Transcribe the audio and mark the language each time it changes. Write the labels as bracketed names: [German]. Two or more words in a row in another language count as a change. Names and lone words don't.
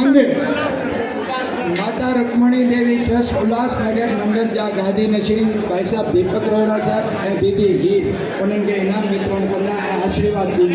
[Sindhi] मंदिर माता रुक्मणी देवी ट्रस्ट उल्हासनगर मंदिर जा गादी नशीन भाई साहब दीपक रोहरा साहब ऐं दीदी हीर उन्हनि खे इनाम वितरण कंदा ऐं आशीर्वाद ॾींदा।